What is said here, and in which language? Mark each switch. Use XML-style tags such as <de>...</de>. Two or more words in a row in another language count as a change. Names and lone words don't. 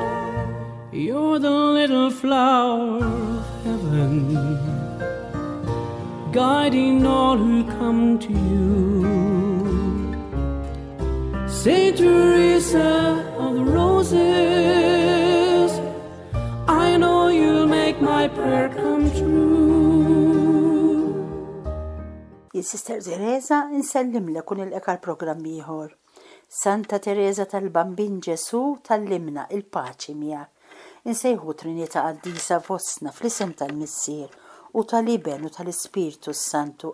<en>You're the little flower of heaven, guiding all who come to you. Saint Teresa of the Roses, I know you'll make my prayer come true.</en> <mt>Il-Sister Teresa insellimlek kun il-ekal programm ieħor. Santa Teresa tal-Bambin Ġesu tallimna il-paċi miegħek. Insejħu Trinità Qaddisa fostna fl-isem tal-Missier u tal-Iben u tal-Ispiritu Santu.</mt>